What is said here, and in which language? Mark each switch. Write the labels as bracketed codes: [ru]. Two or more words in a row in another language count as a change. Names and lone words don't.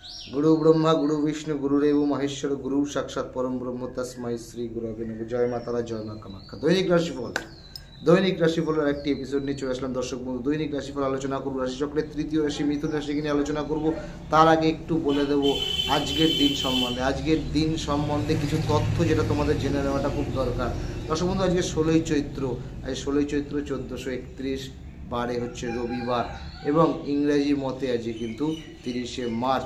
[sa] गुरु ब्रह्मा गुरु विष्णु गुरुदेव महेश्वर गुरु साक्षात परम ब्रह्म तस्मै श्री गुरुवे नमः। जय मा तारा जय मा कामाख्या। [bn] দৈনিক রাশিফলের একটি এপিসোড নিয়ে চলে আসলাম দর্শক বন্ধু। দৈনিক রাশিফল আলোচনা করব, রাশিচক্রের তৃতীয় রাশি মিথুন রাশিকে নিয়ে আলোচনা করব। তার আগে একটু বলে দেব আজকের দিন সম্বন্ধে কিছু তথ্য যেটা তোমাদের জেনে নেওয়াটা খুব দরকার দর্শক বন্ধু। আজকে 16ই চৈত্র, আজ 16ই চৈত্র 1431, বারে হচ্ছে রবিবার এবং ইংরেজি মতে আজকে কিন্তু 30শে মার্চ।